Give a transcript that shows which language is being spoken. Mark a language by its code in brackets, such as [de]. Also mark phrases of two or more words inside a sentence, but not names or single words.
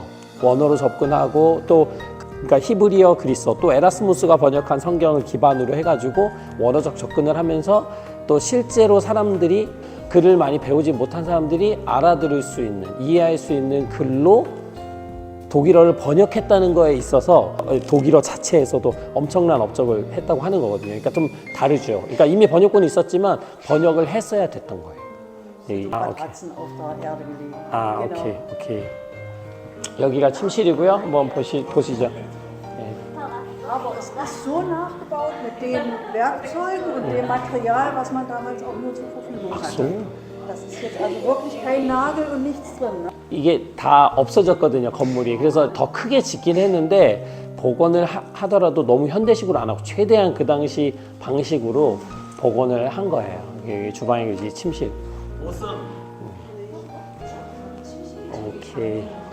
[ko] 원어로 접근하고 또 그러니까 히브리어, 그리스어, 또 에라스무스가 번역한 성경을 기반으로 해가지고 원어적 접근을 하면서 또 실제로 사람들이, 글을 많이 배우지 못한 사람들이 알아들을 수 있는, 이해할 수 있는 글로 독일어를 번역했다는 거에 있어서 독일어 자체에서도 엄청난 업적을 했다고 하는 거거든요. 그러니까 좀 다르죠. 그러니까 이미 번역본이 있었지만 번역을 했어야 됐던 거예요. 오케이. 오케이, 오케이. 여기가 침실이고요. 한번 보시죠. [de] Aber es ist so nachgebaut mit den Werkzeugen und dem Material, was man damals auch nur zur Verfügung ach hatte. so. Das ist jetzt also wirklich kein Nagel und nichts drin. Ne? [ko] 이게 다 없어졌거든요, 건물이. 그래서 더 크게 짓긴 했는데 복원을 하더라도 너무 현대식으로 안 하고 최대한 그 당시 방식으로 복원을 한 거예요. 여기 주방이 이제 침실. 오케이.